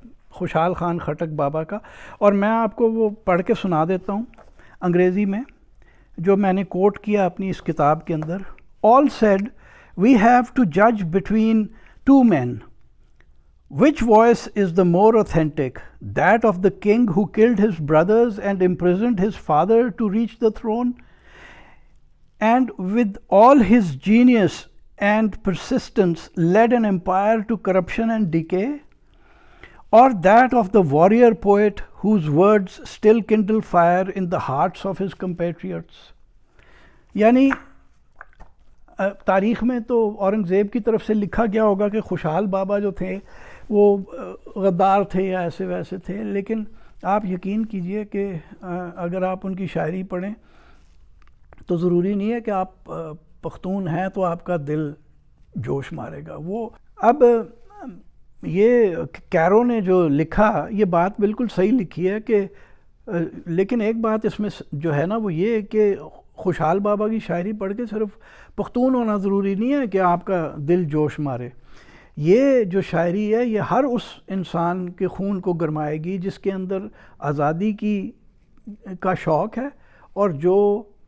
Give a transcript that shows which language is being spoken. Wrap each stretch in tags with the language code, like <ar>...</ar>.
<ur>خوشحال خان خٹک بابا کا، اور میں آپ کو وہ پڑھ کے سنا دیتا ہوں انگریزی میں جو میں نے کوٹ کیا اپنی اس کتاب کے اندر۔</ur> <en>All said, we have to judge between two men. Which voice is the more authentic, that of the king who killed his brothers and imprisoned his father to reach the throne, and with all his genius and persistence led an empire to corruption and decay, or that of the warrior poet whose words still kindle fire in the hearts of his compatriots?</en> <ur>یعنی تاریخ میں تو اورنگزیب کی طرف سے لکھا گیا ہوگا کہ خوشحال بابا جو تھے وہ غدار تھے یا ایسے ویسے تھے، لیکن آپ یقین کیجئے کہ اگر آپ ان کی شاعری پڑھیں تو ضروری نہیں ہے کہ آپ پختون ہیں تو آپ کا دل جوش مارے گا۔ وہ اب یہ کیرو نے جو لکھا یہ بات بالکل صحیح لکھی ہے کہ لیکن ایک بات اس میں جو ہے نا وہ یہ کہ خوشحال بابا کی شاعری پڑھ کے صرف پختون ہونا ضروری نہیں ہے کہ آپ کا دل جوش مارے۔ یہ جو شاعری ہے یہ ہر اس انسان کے خون کو گرمائے گی جس کے اندر آزادی کا شوق ہے اور جو</ur>